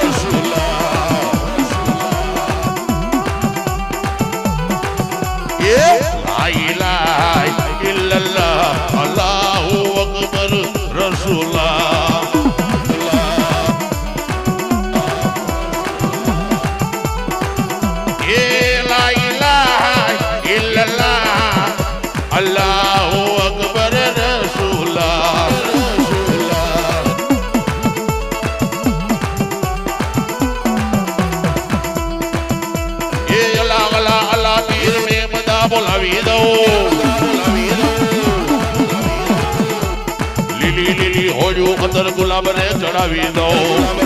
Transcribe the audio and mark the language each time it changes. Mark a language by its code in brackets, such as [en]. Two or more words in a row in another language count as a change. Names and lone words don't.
[ar] لا إله إلا الله الله أكبر رسول الله لا إله إلا الله الله [gu] બોલાવી દઉં લીલી લીલી હોળ્યું અંદર ગુલાબ ને ચડાવી દઉં